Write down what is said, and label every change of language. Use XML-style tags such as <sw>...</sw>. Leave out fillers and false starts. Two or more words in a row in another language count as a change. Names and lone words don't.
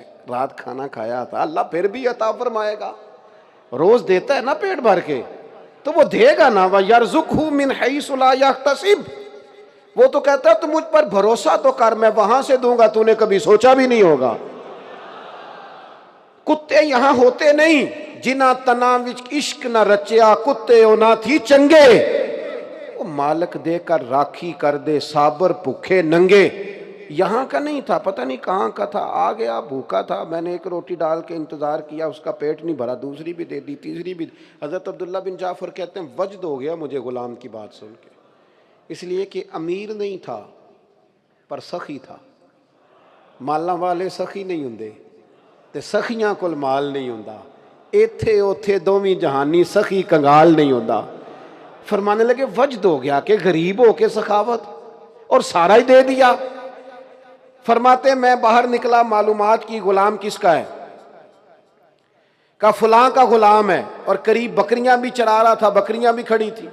<ur>رات کھانا کھایا تھا، اللہ پھر بھی عطا فرمائے گا. روز دیتا ہے نا پیٹ بھر کے تو وہ دے گا نا.</ur> <ar>وَيَرْزُقْهُ مِنْ حَيْثُ لَا يَحْتَسِبُ.</ar> <ur>وہ تو کہتا ہے تو مجھ پر بھروسہ تو کر، میں وہاں سے دوں گا تو نے کبھی سوچا بھی نہیں ہوگا. کتے یہاں ہوتے نہیں،</ur> <pa>جنہ تنا وچ عشق نہ رچیا کتے اونا تھی چنگے. وہ مالک دے کر راکھی کر دے صابر بھوکے ننگے.</pa> <ur>یہاں کا نہیں تھا، پتہ نہیں کہاں کا تھا، آ گیا بھوکا تھا. میں نے ایک روٹی ڈال کے انتظار کیا، اس کا پیٹ نہیں بھرا، دوسری بھی دے دی، تیسری بھی. حضرت عبداللہ بن جعفر کہتے ہیں وجد ہو گیا مجھے غلام کی بات سن کے، اس لیے کہ امیر نہیں تھا پر سخی تھا.</ur> <pa>مالاں والے سخی نہیں ہوندے تے سخیاں کول مال نہیں ہوندا. ایتھے اوتھے دوویں جہانی سخی کنگال نہیں ہوندا.</pa> <ur>فرمانے لگے وجد ہو گیا کہ غریب ہو کے سخاوت، اور سارا ہی دے دیا. فرماتے میں باہر نکلا، معلومات کی غلام کس کا ہے؟ کہا فلاں کا غلام ہے، اور قریب بکریاں بھی چرا رہا تھا، بکریاں بھی کھڑی تھی.</ur>